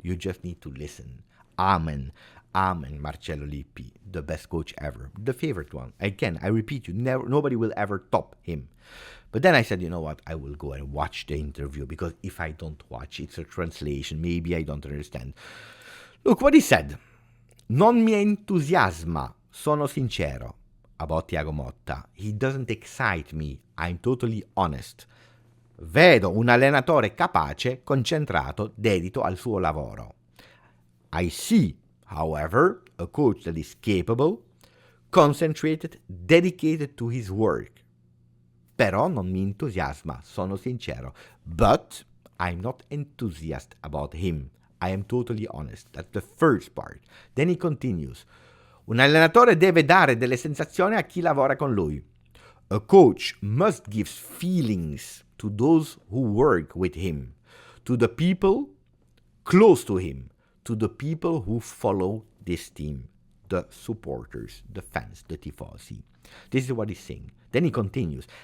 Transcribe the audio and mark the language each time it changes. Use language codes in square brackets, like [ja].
[en] You just need to listen. Amen. Amen, Marcello Lippi, the best coach ever, the favorite one. Again, I repeat you, nobody will ever top him. But then I said, you know what, I will go and watch the interview, because if I don't watch, it's a translation, maybe I don't understand. Look what he said. [it] Non mi entusiasma, sono sincero, [en] about Thiago Motta. He doesn't excite me, I'm totally honest. [it] Vedo un allenatore capace, concentrato, dedito al suo lavoro. [en] I see, however, a coach that is capable, concentrated, dedicated to his work. [it] Però non mi entusiasma, sono sincero. [en] But I'm not enthusiastic about him. I am totally honest. That's the first part. Then he continues. [it] Un allenatore deve dare delle sensazioni a chi lavora con lui. [en] A coach must give feelings to those who work with him, to the people close to him, to the people who follow this team, the supporters, the fans, the tifosi. This is what he's saying. Then he continues.